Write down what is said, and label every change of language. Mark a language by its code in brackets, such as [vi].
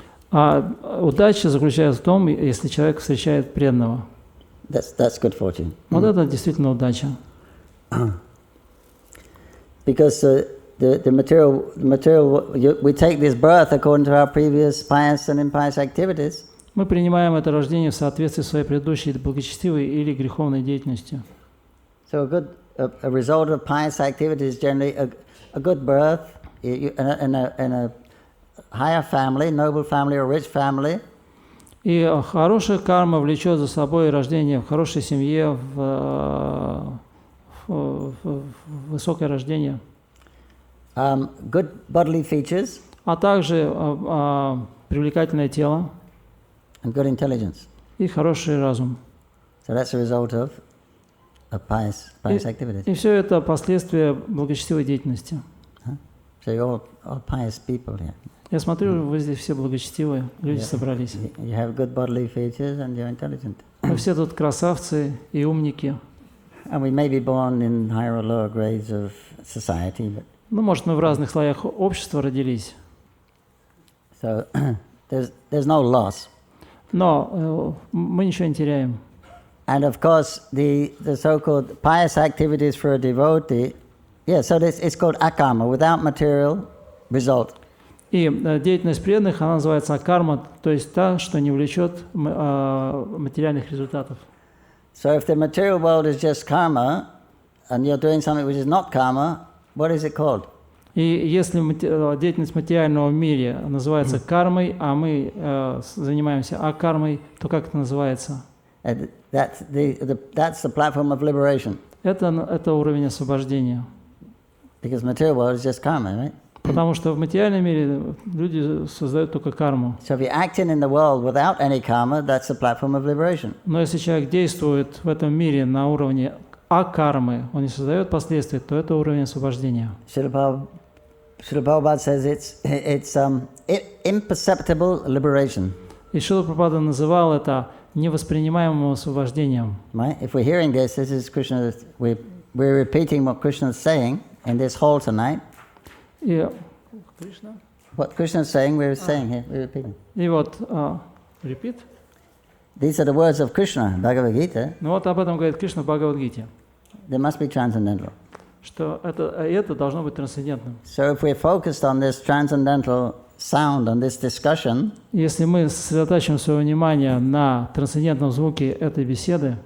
[ru] А удача заключается в том, если человек встречает преданного. [en] That's good fortune. [ru] Вот это действительно удача. [en] Because the material, we take this birth according to our previous pious and impious activities. [ru] Мы принимаем это рождение в соответствии с своей предыдущей благочестивой или греховной деятельностью. [en] So a result of pious activities is generally a good birth in a higher family, noble family or rich family. [ru] И хорошая карма влечет за собой рождение в хорошей семье, в высокое рождение. [en] Good bodily features. [ru] А также привлекательное тело. [en] And good intelligence. [ru] И хороший разум. [en] So that's a result of pious activities. [ru] И все это последствия благочестивой деятельности. [en] So you're all pious people here. [ru] Я смотрю, вы здесь все благочестивые, люди собрались. [en] You have good bodily features and you're intelligent. [ru] Вы все тут красавцы и умники. [en] And we may be born in higher or lower grades of society, but [ru] Ну, может, мы в разных слоях общества родились. [en] So there's no loss. [ru] Но мы ничего не теряем. [en] And of course, the so-called pious activities for a devotee, so it's called akarma, without material result. [ru] И деятельность преданных, она называется акарма, то есть та, что не влечет материальных результатов. [en] So if the material world is just karma, and you're doing something which is not karma, what is it called? [ru] И если деятельность материального мира называется кармой, а мы занимаемся акармой, то как это называется? [en] That's the platform of liberation. [ru] Это уровень освобождения. [en] Because material world is just karma, right? [ru] Потому что в материальном мире люди создают только карму. [en] So if you're acting in the world without any karma, that's the platform of liberation. [ru] Но если человек действует в этом мире на уровне акармы, он не создает последствий, то это уровень освобождения. [en] Srila Prabhupada says it's imperceptible liberation. [ru] И Шрила Прабхупада называл это невоспринимаемым освобождением. [en] Right? If we're hearing this is Krishna. We're repeating what Krishna is saying in this hall tonight. И what Krishna is saying, we're saying here. We're repeating. [ru] И вот, [en] repeat. These are the words of Krishna, Bhagavad-gita. [ru] Ну вот об этом говорит Кришна в Бхагавад-гите. [en] They must be transcendental. [ru] что это должно быть трансцендентным. [en] So if we're focused on this transcendental sound, on this discussion, [ru] Если мы сосредотачиваем свое внимание на трансцендентном звуке этой беседы,